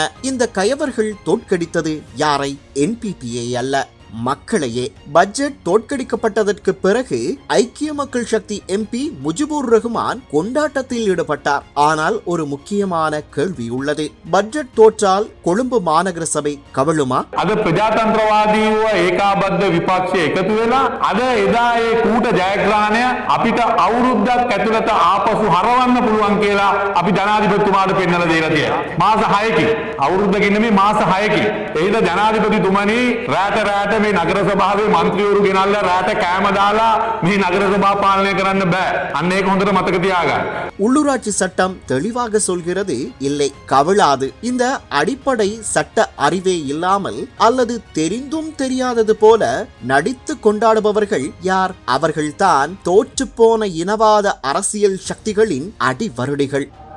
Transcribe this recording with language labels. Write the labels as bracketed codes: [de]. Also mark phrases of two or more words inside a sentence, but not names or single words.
[ta] இந்த கயவர்கள் தோற்கடித்தது யாரை? என்பிபியை அல்ல, மக்களையே. பட்ஜெட் தோற்கடிக்கப்பட்டதற்கு பிறகு ஐக்கிய மக்கள் சக்தி எம்பி முஜிபுர் ரஹ்மான் கொண்டாட்டத்தில் ஈடுபட்டார். ஆனால் ஒரு முக்கியமான கேள்வி உள்ளது. பட்ஜெட் தோற்றால் கொழும்பு மாநகர சபை கவழுமா? [si] අද ප්‍රජාතන්ත්‍රවාදීව ඒකාබද්ධ විපක්ෂය එකතු වෙලා අද එදා ඒ කූට ජයග්‍රහණය අපිට අවුරුද්දක් ඇතුළත ආපසු හරවන්න පුළුවන් කියලා අපි ජනාධිපතිතුමාට පෙන්නලා දීලා තියෙනවා. මාස 6කින්, අවුරුද්දකින් නෙමෙයි මාස 6කින්. ඒද ජනාධිපතිතුමනි රාත මේ නගර සභාවේ മന്ത്രിවරු ගෙනල්ලා රාත කෑම දාලා මේ නගර සභාව පාලනය කරන්න බෑ. අන්න ඒක හොඳට මතක තියාගන්න. [ta] உள்ளூராட்சி சட்டம் தெளிவாக சொல்கிறது, இல்லை, கவிழாது. இந்த அடிப்படை சட்ட அறிவே இல்லாமல் அல்லது தெரிந்தும் தெரியாதது போல நடித்து கொண்டாடுபவர்கள் யார்? அவர்கள்தான் தோற்றுப்போன இனவாத அரசியல் சக்திகளின் அடிவருடிகள்.